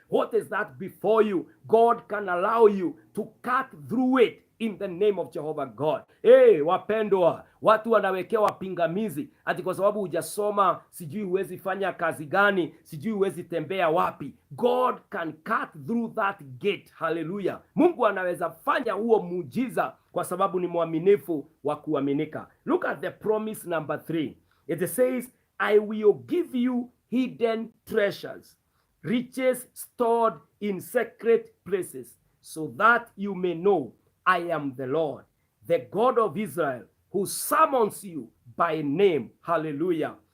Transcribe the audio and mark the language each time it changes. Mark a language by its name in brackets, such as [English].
[English] What is that before you? God can allow you to cut through it in the name of Jehovah God. [Swahili] Wapendwa, watu wanawekewa pingamizi ati kwa sababu hujasoma, sijui huwezi fanya kazi gani, sijui huwezi tembea wapi. [English] God can cut through that gate. Hallelujah. [Swahili] Mungu anaweza fanya huo muujiza kwa sababu ni mwaminifu wa kuaminika. [English] Look at the promise number 3. It says, I will give you hidden treasures, riches stored in secret places, so that you may know I am the Lord, the God of Israel, who summons you by name. Hallelujah.